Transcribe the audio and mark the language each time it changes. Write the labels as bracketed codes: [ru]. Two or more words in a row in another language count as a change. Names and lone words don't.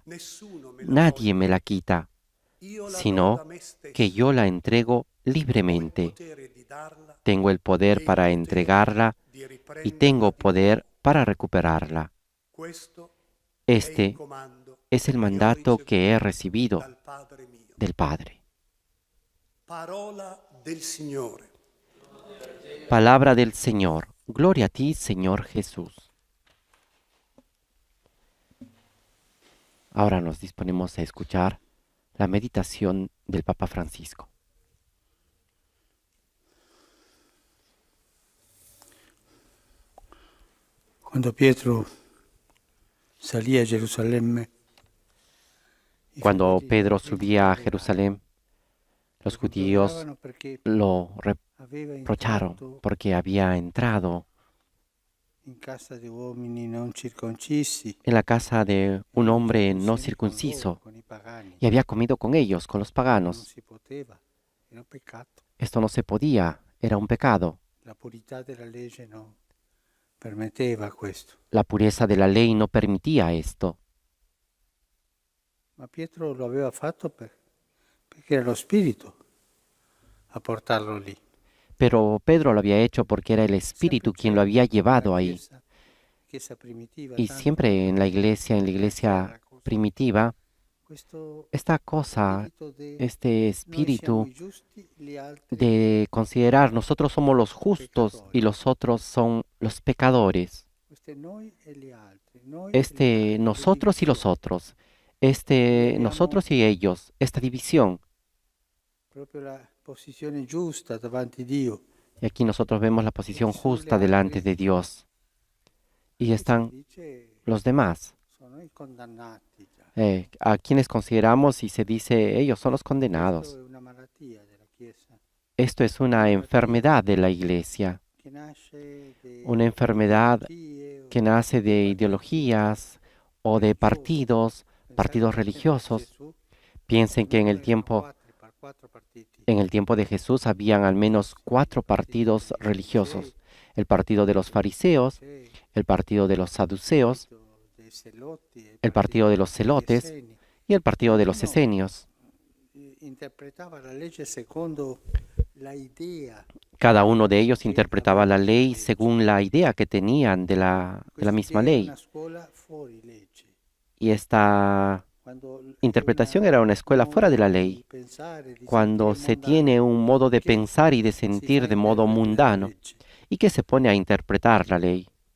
[es] Nadie me la quita, sino que yo la entrego libremente. Tengo el poder para entregarla y tengo poder para recuperarla. Este es el mandato que he recibido [it] dal Padre mio. [es] del Padre. [it] Parola del Signore. [es] Palabra del Señor. Gloria a ti, Señor Jesús. Ahora nos disponemos a escuchar la meditación del Papa Francisco. [it] Quando Pietro salì a Gerusalemme, i [es] Cuando [it] fedeli [es] Pedro [it] lo [es] subía a [it] rimproveravano. [es] Jerusalén, los [it] Lo [es] judíos [it] rimproveravano perché [es] lo [it] aveva [es] reprocharon [it] entrato [es] porque había entrado [it] in casa di uomini non circoncissi [es] en la casa de [it] e [es] un [it] aveva [es] hombre no [it] discussioni con loro, [es] circunciso [it] con i pagani. [es] y había comido con ellos, con los [it] Non [es] paganos. [it] si poteva, era un peccato. [es] Esto no se podía, era un pecado. [it] La purità della legge non permetteva questo. [es] La pureza de la ley no permitía esto. [it] Ma Pietro lo aveva fatto perché era lo Spirito a portarlo lì. [es] Pero Pedro lo había hecho porque era el Espíritu quien lo había llevado ahí. [it] Chiesa primitiva, [es] Y [it] tanto [es] siempre en la iglesia [it] era così. [es] primitiva, [it] Questo [es] esta cosa, [it] spirito de [es] este [it] noi siamo [es] espíritu [it] i giusti, gli altri [es] de considerar nosotros somos los justos y los otros son los pecadores. [it] questo è noi e gli altri, noi e gli [es] Este [it] altri, [es] nosotros y los [it] divisione. [es] otros. Este nosotros y ellos. Esta división. [it] Proprio la posizione giusta davanti a Dio. [es] Y aquí nosotros vemos la posición justa delante de Dios. Y están [it] Dice, [es] los demás, [it] sono i condannati già. [es] a quienes consideramos y se dice ellos son los [it] Questo [es] condenados. [it] è una malattia della Chiesa [es] Esto es una enfermedad de la iglesia, [it] che nasce [es] una enfermedad [it] ideologie o [es] que nace de [it] partiti [es] ideologías o de partidos, [it] Pensate [es] partidos [it] che [es] religiosos. [it] Gesù, [es] Piensen que [it] erano quattro partiti. [es] en el tiempo de Jesús habían al menos 4 partidos religiosos: el partido de los fariseos, el partido de los saduceos, [it] Dei Zelotti, [es] el partido de los [it] degli [es] celotes [it] Esseni. [es] y el partido de los [it] Ognuno [es] esenios. [it] interpretava la legge secondo la idea. [es] Cada uno de ellos interpretaba la ley según la idea que tenían de la misma [it] Questa idea è [es] ley. [it] una scuola fuori legge. [es] Y esta [it] Quando [es] interpretación era una escuela fuera de la ley, cuando se tiene un modo de pensar y de sentir de modo mundano y que se pone a interpretar la ley.